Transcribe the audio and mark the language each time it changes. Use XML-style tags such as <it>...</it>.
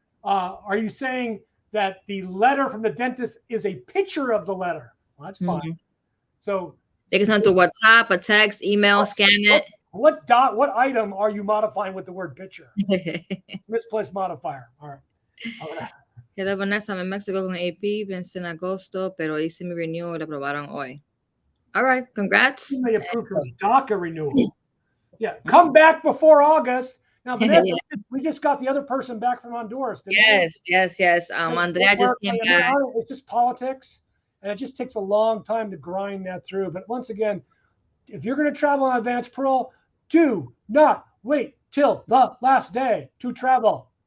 <en>Are you saying that the letter from the dentist is a picture of the letter? Well, that's fine. Mm-hmm. So they can send to WhatsApp, a text, email, scan it. What item are you modifying with the word picture? Misplaced modifier. All right. Hello, Vanessa. I'm in Mexico con AP.</en> <es>Pensé en agosto, pero hice mi renewal y la aprobaron hoy.</es> <en>All right. Congrats. They approved your DACA renewal. Yeah. Come back before August. Now, Vanessa, we just got the other person back from Honduras. Yes. Andrea just came back. It's just politics, and it just takes a long time to grind that through. But once again, if you're going to travel on advance parole, do not wait till the last day to travel.</en>